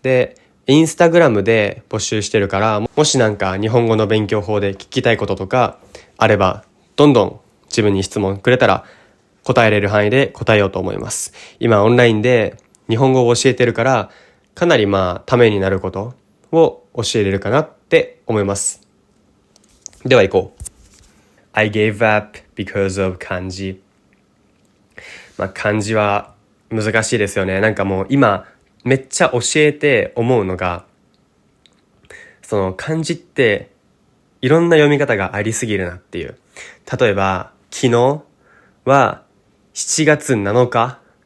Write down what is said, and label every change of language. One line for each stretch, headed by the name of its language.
Japanese: で、インスタグラムで募集してるから、もし日本語の勉強法で聞きたいこととかあれば、どんどん自分に質問くれたら答えれる範囲で答えようと思います。今オンラインで日本語を教えてるから、かなりためになることを教えれるかなって思います。では行こう。
English: I gave up because of 漢字。
Japanese: 漢字は難しいですよね。もう今めっちゃ教えて思うのが、漢字っていろんな読み方がありすぎるなっていう。例えば昨日は7月7日。